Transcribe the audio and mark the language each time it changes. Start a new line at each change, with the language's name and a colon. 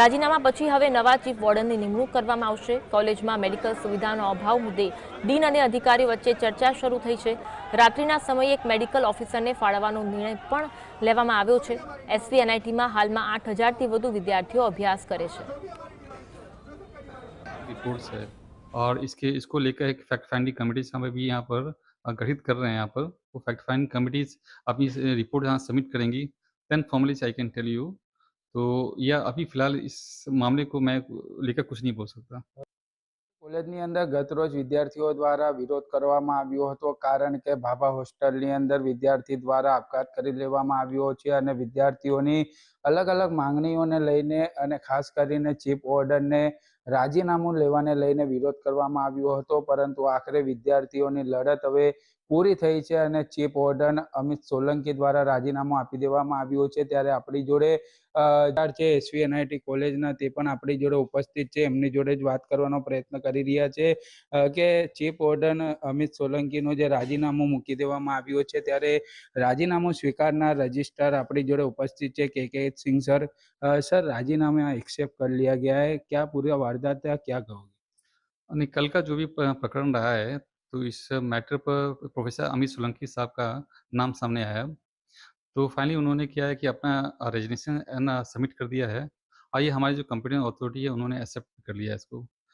Gujarati: રાજીનામા પછી હવે નવા ચીફ વોર્ડનની નિમણૂક કરવામાં આવશે। કોલેજમાં મેડિકલ સુવિધાનો અભાવ મુદ્દે ડીન અને અધિકારીઓ વચ્ચે ચર્ચા શરૂ થઈ છે। રાત્રિના સમયે એક મેડિકલ ઓફિસરને ફાળવવાનો નિર્ણય પણ લેવામાં આવ્યો છે। એસવીએનઆઈટીમાં હાલમાં 8000થી વધુ વિદ્યાર્થીઓ અભ્યાસ કરે છે।
Hindi: रिपोर्ट्स है और इसको लेकर एक फैक्ट फाइंडिंग कमिटीज हम भी यहाँ पर गठित कर रहे हैं। यहाँ पर वो फैक्ट फाइंडिंग कमिटीज अपनी रिपोर्ट यहाँ सबमिट करेंगी,
English: Then formally I can tell you.
Hindi: तो या अभी फिलहाल इस मामले को मैं लेकर कुछ नहीं बोल सकता।
Gujarati: કોલેજની અંદર ગતરોજ વિદ્યાર્થીઓ દ્વારા વિરોધ કરવામાં આવ્યો હતો, કારણ કે ભાભા હોસ્ટેલની અંદર વિદ્યાર્થી દ્વારા આપઘાત કરી લેવામાં આવ્યો છે અને વિદ્યાર્થીઓની અલગ અલગ માંગણીઓને લઈને અને ખાસ કરીને ચીફ વોર્ડનને રાજીનામું લેવાને લઈને વિરોધ કરવામાં આવ્યો હતો, પરંતુ આખરે વિદ્યાર્થીઓની લડત હવે પૂરી થઈ છે અને ચીફ વોર્ડન અમિત સોલંકી દ્વારા રાજીનામું આપી દેવામાં આવ્યું છે। ત્યારે આપણી જોડે છે એસવીએનઆઈટી કોલેજના, તે પણ આપણી જોડે ઉપસ્થિત છે। એમની જોડે જ વાત કરવાનો પ્રયત્ન કરી રહ્યા છે કે ચીફ વોર્ડન અમિત સોલંકીનું જે રાજીનામું મૂકી દેવામાં આવ્યું છે, ત્યારે રાજીનામું સ્વીકારનાર રજિસ્ટ્રાર આપણી જોડે ઉપस्थित છે के सिंह सर।
Hindi: सर, राजीनामा एक्सेप्ट कर लिया गया है, क्या पूरा वारदात है, क्या कहोगे? और कल का जो भी प्रकरण रहा है, तो इस मैटर पर प्रोफेसर अमित सोलंकी साहब का नाम सामने आया है। तो फाइनली उन्होंने क्या है कि अपना रेजिग्नेशन ना सबमिट कर दिया है और ये हमारी जो कंप्यूटर अथॉरिटी है उन्होंने एक्सेप्ट कर लिया है इसको।